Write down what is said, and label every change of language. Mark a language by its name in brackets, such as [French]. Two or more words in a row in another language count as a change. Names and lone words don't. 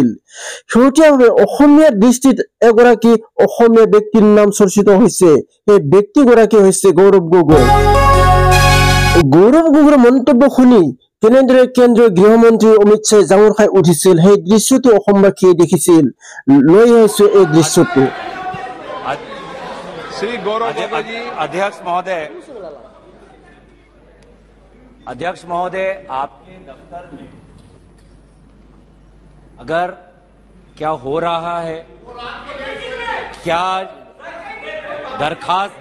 [Assamese] শেহতীয়াভাৱে অসমীয়া দৃষ্টিত এগৰাকী অসমীয়া ব্যক্তিৰ নাম চৰ্চিত হৈছে। এই ব্যক্তিগৰাকী হৈছে গৌৰৱ গগৈ। গৌৰৱ গগৈৰ মন্তব্য শুনি কেনেদৰে কেন্দ্ৰীয় গৃহমন্ত্ৰী অমিত শ্বাহে জাঙুৰ খাই উঠিছিল, সেই দৃশ্যটো অসমবাসীয়ে দেখিছিল। লৈ আহিছো এই দৃশ্যটো। [Hindi] श्री गौरव गोगोई जी। अध्यक्ष महोदय, आपके दफ्तर में अगर क्या हो रहा है, क्या दरखास्त